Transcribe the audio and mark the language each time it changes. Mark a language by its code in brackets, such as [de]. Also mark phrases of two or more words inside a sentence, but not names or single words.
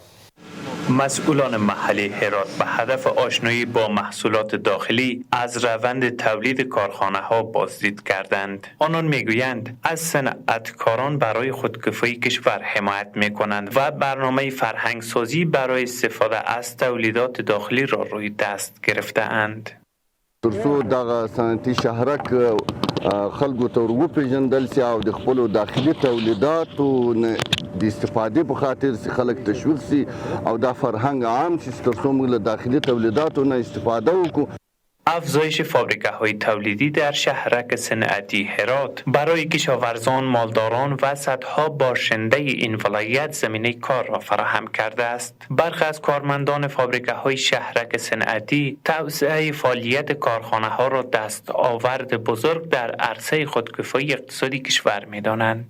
[fa] مسئولان محلی هرات به هدف آشنایی با محصولات داخلی از روند تولید کارخانه ها بازدید کردند. آنان میگویند از صنعتکاران برای خودکفایی کشور حمایت میکنند و برنامه فرهنگ سازی برای استفاده از تولیدات داخلی را روی دست گرفته اند. [ps] ترڅو دغه صنعتي شهرک خلکو ته وپېژندل سي او د خپلو داخلي تولیداتو د استفادې په خاطر سي خلک تشویق سي او دا فرهنګ عام سي ترڅو موږ له داخلي تولیداتو نه استفاده وکړو. [fa] افزایش فابریکه‌های تولیدی در شهرک صنعتی هرات برای کشاورزان، مالداران و صدها باشنده این ولایت زمینه کار را فراهم کرده است. برخی از کارمندان فابریکه‌های شهرک صنعتی توسعه فعالیت کارخانه‌ها را دستاورد بزرگ در عرصه خودکفایی اقتصادی کشور می‌دانند.